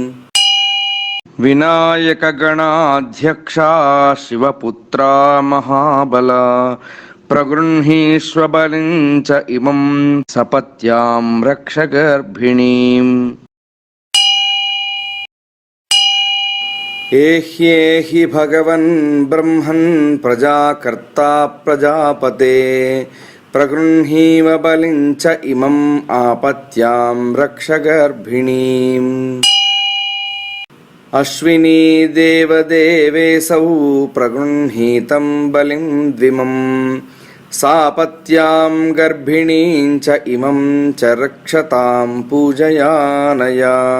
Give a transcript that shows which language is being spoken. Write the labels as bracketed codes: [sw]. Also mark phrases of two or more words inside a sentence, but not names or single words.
[sa] विनायकगणाध्यक्षा शिवपुत्रा महाबला प्रगृह्णीष्व बलिं च इमं सपत्यां रक्ष गर्भिणीम्। ఏహ్యేహి భగవన్ బ్రహ్మన్ ప్రజాకర్తా ప్రజాపతే ప్రగృహీవ బలిం చ ఇమం ఆపత్యాం రక్ష గర్భిణీం. అశ్వినీ దేవదేవేశౌ ప్రగృహీతం బలిం ద్విమం సాపత్యాం గర్భిణీం చ ఇమం చ రక్షతాం పూజయానయా.